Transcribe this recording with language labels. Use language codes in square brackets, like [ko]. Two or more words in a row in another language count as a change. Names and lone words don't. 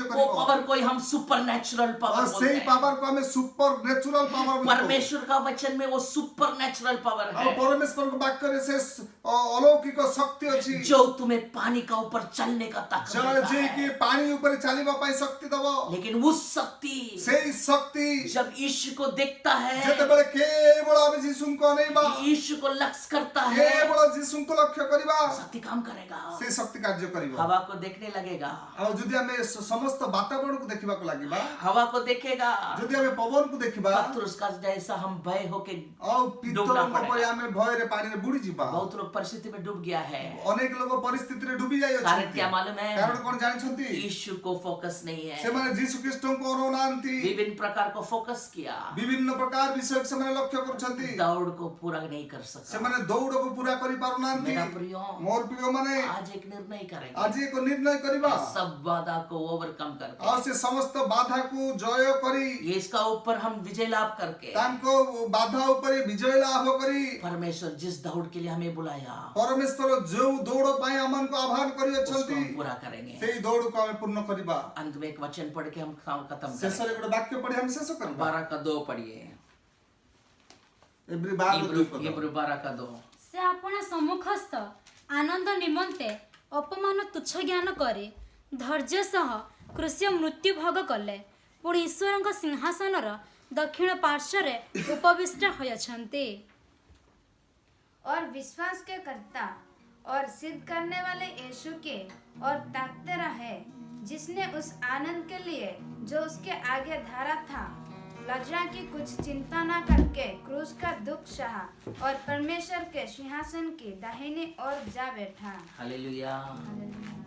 [hi] वो [or] କରିବ। [hi] पावर को ही हम [en] super natural [or] ଆଉ [hi] पावर [or] ସେଇ [hi] बोलते हैं। [or] ପାୱାରକୁ ଆମେ [en] super natural power [or] ବୋଲୁ। [hi] परमेश्वर का वचन में वो [en] super natural power [or] ଆଉ [hi] है [or] ପରମେଶ୍ୱରଙ୍କ ବାକ୍ୟରେ ସେ ଅଲୌକିକ ଶକ୍ତି ଅଛି। [hi] जो तुम्हें पानी का ऊपर चलने का ताकत देता [or] ଯିଏ କି [hi] है। [or] ପାଣି ଉପରେ ଚାଲିବା ପାଇଁ ଶକ୍ତି ଦବ। [hi] लेकिन उस शक्ति [or] ସେଇ ଶକ୍ତି [hi] जब यीशु को देखता है, [or] ଯେତେବେଳେ କେବଳ ଆମେ ଯୀଶୁଙ୍କୁ ଅନେଇବା, [hi] यीशु को लक्ष्य करता है, [or] କେବଳ ଯୀଶୁଙ୍କୁ ଲକ୍ଷ୍ୟ କରିବା, [hi] शक्ति काम करेगा, [or] ସେ ଶକ୍ତି କାର୍ଯ୍ୟ କରିବ। [hi] हवा को देखने लगेगा, [or] ଆଉ ଯଦି ଆମେ ସମସ୍ତ ବାତାବରଣକୁ ଦେଖିବାକୁ ଲାଗିବା, [hi] हवा को देखेगा। [or] ଯଦି ଆମେ ପବନକୁ ଦେଖିବା, [hi] पतरस का जैसा हम भय होके [or] ଆଉ [hi] ଡୁବନା [or] ପିତରଙ୍କ ପରି [hi] ପଡେଗା। [or] ଆମେ ଭୟରେ ପାଣିରେ ବୁଡି ଯିବା। [hi] बहुत लोग परिस्थिति में डूब गया है। [or] ଅନେକ ଲୋକ ପରିସ୍ଥିତିରେ ଡୁବି [hi] कारण [or] ଯାଇଅଛନ୍ତି। [hi] क्या मालूम है? [or] କାରଣ କଣ ଜାଣିଛନ୍ତି? [hi] यीशु को फोकस नहीं है, [or] ସେମାନେ ଯୀଶୁ ଖ୍ରୀଷ୍ଟଙ୍କୁ ଅନଉନାହାନ୍ତି। [hi] विभिन्न प्रकार को फोकस किया, [or] ବିଭିନ୍ନ ପ୍ରକାର ବିଷୟକୁ ସେମାନେ ଲକ୍ଷ୍ୟ କରୁଛନ୍ତି। [hi] दौड़ को पूरा नहीं कर सकता। [or] ସେମାନେ ଦୌଡକୁ ପୁରା କରିପାରୁନାହାନ୍ତି। [hi] मेरा प्रिय [or] ମୋର ପ୍ରିୟମାନେ [hi] आज एक निर्णय करेंगे, [or] ଆଜି ଏକ ନିର୍ଣ୍ଣୟ କରିବା। [hi] सब बाधा को ओवरकम करके, [or] ଆଉ ସେ ସମସ୍ତ ବାଧାକୁ ଜୟ କରି [hi] ये इसका ऊपर हम विजय लाभ करके, [or] ତାଙ୍କ ବାଧା ଉପରେ ବିଜୟ ଲାଭ କରି [hi] परमेश्वर जिस दौड़ के लिए हमें बुलाया [or] ପରମେଶ୍ୱର ଯୋଉ ଦୌଡ଼ ପାଇଁ ଆମମାନଙ୍କୁ ଆହ୍ୱାନ [hi] उसको [or] କରିଅଛନ୍ତି [hi] हम पूरा करेंगे। [or] ସେଇ ଦୌଡ଼କୁ ଆମେ ପୂର୍ଣ୍ଣ କରିବା। [hi] अंत में एक वचन पढ़ के हम खत्म [or] ଶେଷରେ [hi] करेंगे। [or] ଗୋଟେ ବାକ୍ୟ ପଢି ଆମେ ଶେଷ କରିବା। [hi] 12:2 पढ़िए, [or] ଏଭ୍ରି 12 [hi] इब्रू 12:2। [or] ସେ ଆପଣ ସମ୍ମୁଖସ୍ଥ ଆନନ୍ଦ ନିମନ୍ତେ ଅପମାନ ତୁଚ୍ଛ ଜ୍ଞାନ କରି ଧୈର୍ଯ୍ୟ ସହ କୃଷ୍ୟ ମୃତ୍ୟୁ ଭୋଗ କଲେ, ପୁଣି ଈଶ୍ୱରଙ୍କ ସିଂହାସନର ଦକ୍ଷିଣ ପାର୍ଶ୍ୱରେ ଉପବିଷ୍ଟ ହୋଇଅଛନ୍ତି। [hi] और विश्वास के कर्ता और सिद्ध करने वाले यीशु के और ताकते रहे, जिसने उस आनंद के लिए जो उसके आगे धरा था लज्जा की कुछ चिंता न करके क्रूस का दुख सहा और परमेश्वर के सिंहासन की दाहिनी ओर जा बैठा।